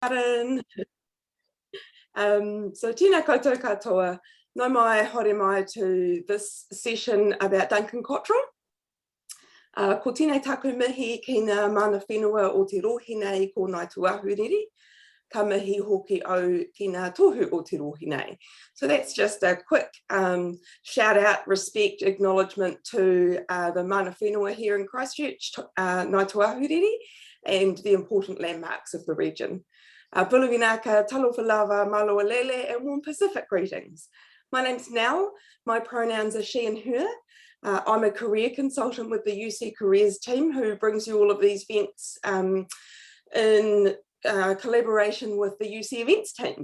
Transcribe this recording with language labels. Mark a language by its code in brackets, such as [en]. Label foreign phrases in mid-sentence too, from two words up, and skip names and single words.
[mi] Karen. So tēnā koutou katoa, nau mai haere mai [en] to this session about [mi] Duncan Cotterill. Ko tēnei taku mihi ki ngā mana whenua o te rohi nei ko nai tuahuriri, ka mihi hoki au ki ngā tohu o te rohi nei. [en] So that's just a quick shout out, respect, acknowledgement to the [mi] mana whenua [en] here in Christchurch, nai tuahuriri, and the important landmarks of the region. Buluvinaka, [sm] talofa lava, [to] maloa lele, [en] and warm Pacific greetings. My name's Nell. My pronouns are she and her. I'm a career consultant with the UC Careers team who brings you all of these events in collaboration with the UC Events team.